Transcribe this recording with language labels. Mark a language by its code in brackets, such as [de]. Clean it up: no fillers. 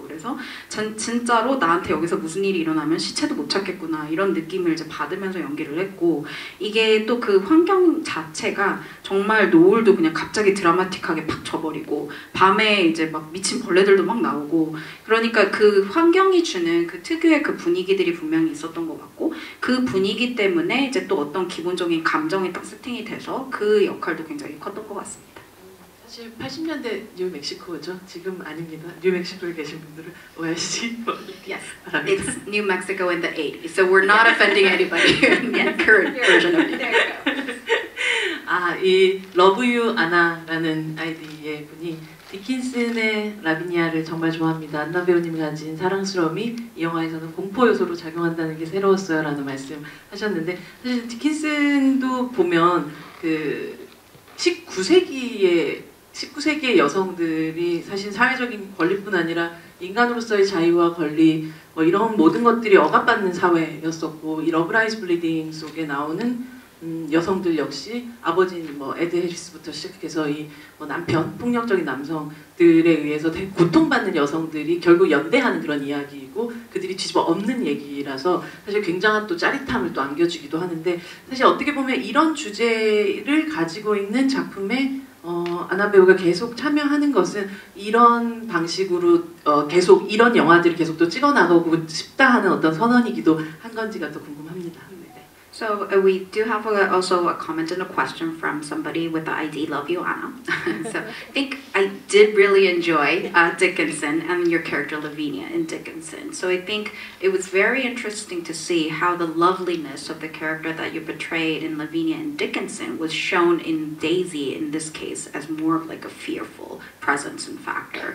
[ko] 그래서 진짜로 나한테 여기서 무슨 일이 일어나면 시체도 못 찾겠구나 이런 느낌을 이제 받으면서 연기를 했고 이게 또 그 환경 자체가 정말 노을도 그냥 갑자기 드라마틱하게 팍 져버리고 밤에 이제 막 미친 벌레들도 막 나오고 그러니까 그 환경이 주는 그 특유의 그 분위기들이 분명히 있었던 것 같고 그 분위기 때문에 이제 또 어떤 기본적인 감정이 딱 세팅이 돼서 그 역할도 굉장히 컸던 것 같습니다. 사실 80년대 뉴멕시코죠. 지금 아닙니다. 뉴멕시코에 계신 분들은 오해하시기 [en] Yes, it's New Mexico in the 80s, so we're not offending anybody in the current version of it. [ko] 이 러브 유 아나라는 아이디의 분이 디킨슨의 라비니아를 정말 좋아합니다. 안나 배우님이 가진 사랑스러움이 이 영화에서는 공포 요소로 작용한다는 게 새로웠어요 라는 말씀 하셨는데 사실 디킨슨도 보면 그 19세기의 여성들이 사실 사회적인 권리뿐 아니라 인간으로서의 자유와 권리 뭐 이런 모든 것들이 억압받는 사회였었고 이 러브라이즈 블리딩 속에 나오는 여성들 역시 아버지인 뭐 에드 해리스부터 시작해서 이 뭐 남편, 폭력적인 남성들에 의해서 되게 고통받는 여성들이 결국 연대하는 그런 이야기이고 그들이 뒤집어 엎는 얘기라서 사실 굉장한 또 짜릿함을 또 안겨주기도 하는데 사실 어떻게 보면 이런 주제를 가지고 있는 작품에 아나 배우가 계속 참여하는 것은 이런 방식으로 계속 이런 영화들을 계속 또 찍어 나가고 싶다 하는 어떤 선언이기도 한 건지가 또 궁금합니다. [en] So we do have also a comment and a question from somebody with the ID Love You Anna. So I think I did really enjoy Dickinson and your character Lavinia in Dickinson. So I think it was very interesting to see how the loveliness of the character that you portrayed in Lavinia and Dickinson was shown in Daisy in this case as more of like a fearful presence and factor.